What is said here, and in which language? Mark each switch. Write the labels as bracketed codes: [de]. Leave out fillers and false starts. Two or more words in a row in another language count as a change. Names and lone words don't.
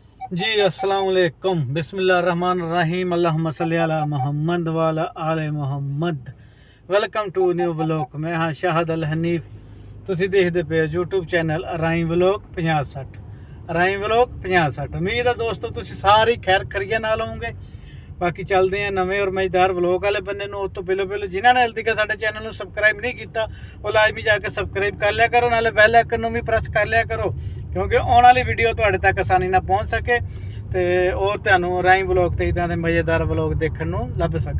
[ar] जी السلام عليكم بسم الله الرحمن الرحيم اللهم صل على محمد وعلى آل محمد. [en] welcome to new vlog. [pa] ਮੈਂ ਹਾਂ ਸ਼ਾਹਦ ਅਲ ਹਨੀਫ। ਤੁਸੀਂ ਦੇਖਦੇ ਪਏ YouTube ਚੈਨਲ ਰਾਈ ਵਲੌਗ 5060 ਰਾਈ ਵਲੌਗ 5060। ਉਮੀਦ ਹੈ ਦੋਸਤੋ ਤੁਸੀਂ ਸਾਰੇ ਖੈਰ ਖਰੀਆ ਨਾਲ ਹੋਵੋਗੇ। ਬਾਕੀ ਚੱਲਦੇ ਆ ਨਵੇਂ ਔਰ ਮਜ਼ੇਦਾਰ ਵਲੌਗ ਵਾਲੇ ਬੰਨੇ ਨੂੰ। ਉਸ ਤੋਂ ਪਹਿਲਾਂ ਜਿਨ੍ਹਾਂ ਨੇ ਹਾਲੇ ਤੱਕ ਸਾਡੇ ਚੈਨਲ ਨੂੰ ਸਬਸਕ੍ਰਾਈਬ ਨਹੀਂ ਕੀਤਾ ਉਹ ਲਾਜ਼ਮੀ ਜਾ ਕੇ ਸਬਸਕ੍ਰਾਈਬ ਕਰ ਲਿਆ ਕਰੋ, ਨਾਲੇ [en] bell icon [pa] ਨੂੰ ਵੀ ਪ੍ਰੈਸ ਕਰ ਲਿਆ ਕਰੋ ਕਿਉਂਕਿ ਆਉਣ ਵਾਲੀ ਵੀਡੀਓ ਤੁਹਾਡੇ ਤੱਕ ਆਸਾਨੀ ਨਾਲ ਪਹੁੰਚ ਸਕੇ ਤੇ ਉਹ ਤੁਹਾਨੂੰ ਰਾਈ ਵਲੌਗ ਤੇ ਇਦਾਂ ਦੇ ਮਜ਼ੇਦਾਰ ਵਲੌਗ ਦੇਖਣ ਨੂੰ ਲੱਭ ਸਕਣ।